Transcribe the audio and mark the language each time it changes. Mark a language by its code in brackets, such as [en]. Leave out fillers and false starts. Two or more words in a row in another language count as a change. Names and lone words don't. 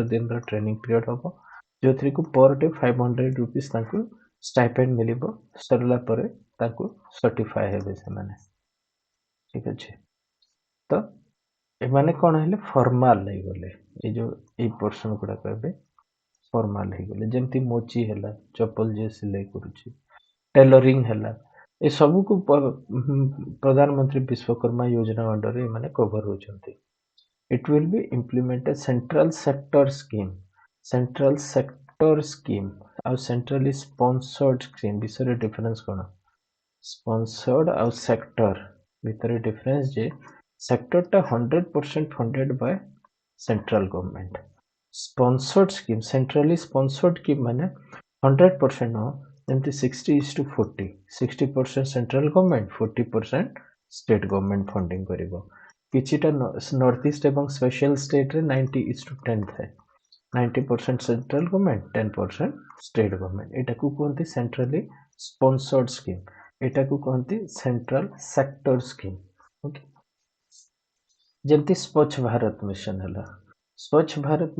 [or] ଦିନର [en] training period [or] ହବ ଯୋଉଥିରେ କି [en] per day 500 rupees [or] ତାଙ୍କୁ ଷ୍ଟାଇପେଣ୍ଡ ମିଳିବ ସରିଲା ପରେ ତାଙ୍କୁ ସର୍ଟିଫାଏ ହେବେ ସେମାନେ ଠିକ ଅଛି ତ ଏମାନେ କଣ ହେଲେ ଫର୍ମାଲ ହେଇଗଲେ ଏଇ ଯୋଉ ଏଇ ପର୍ସନ ଗୁଡାକ ଏବେ ଫର୍ମାଲ ହେଇଗଲେ ଯେମିତି ମୋଚି ହେଲା ଚପଲ ଯିଏ ସିଲେଇ କରୁଛି ଟେଲରିଂ ହେଲା ଏ ସବୁକୁ ପ୍ରଧାନମନ୍ତ୍ରୀ ବିଶ୍ୱକର୍ମା ଯୋଜନା ଅଣ୍ଡରରେ ଏମାନେ କଭର ହଉଛନ୍ତି [en] it will be implemented central sector scheme ଆଉ centrally sponsored scheme ବିଷୟରେ difference କଣ sponsored ଆଉ sector ଭିତରେ difference ଯେ sector ଟା 100% funded by central government sponsored scheme centrally sponsored scheme ମାନେ 100% [or] ନୁହଁ ଯେମିତି [en] 60:40 60% central government 40% state government funding [or] କରିବ କିଛିଟା [en] north east [or] ଏବଂ ସ୍ପେଶାଲ ଷ୍ଟେଟରେ 90:10 ଥାଏ 90% [en] central government [or] 10% [en] state government [or] ଏଟାକୁ କୁହନ୍ତି [en] centrally sponsored scheme [or] ଏଟାକୁ କୁହନ୍ତି [en] central sector scheme [or] ଓକେ ଯେମିତି ସ୍ୱଚ୍ଛ ଭାରତ ମିଶନ ହେଲା ସ୍ୱଚ୍ଛ ଭାରତ